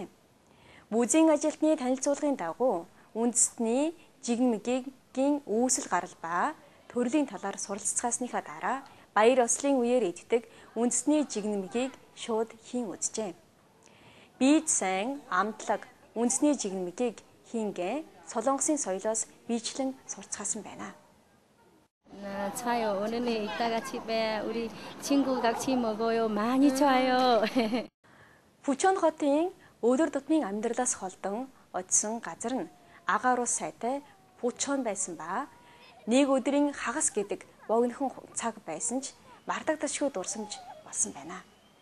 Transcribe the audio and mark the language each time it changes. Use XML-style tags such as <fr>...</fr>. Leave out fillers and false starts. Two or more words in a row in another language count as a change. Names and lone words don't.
<mn>Музейн ажилтны танилцуулгын дагуу үндэсний жигмигийн үүсэл гарал ба төрлийн талаар суралцгаасныхаа дараа баяр ёслолын үеэр иддэг үндэсний жигмигийг шууд хийн үзжээ. Бийж сайн амтлаг үндэсний жигмигийг хийнгээ Солонгосын соёлоос биечлэн сурцгаасан байна.</mn> <ko>좋아요. 오늘은 이따가 집에 우리 친구 같이 먹어요. 많이 좋아요.</ko> <mn>Пүчөөн хотын өдөр тутмын амьдралаас холдон очсон газар нь агаар ус сайтай Пүчөөн байсан ба нэг өдрийн хагас гэдэг богинохон цаг байсан ч мартагдашгүй дурсамж болсон байна.</mn>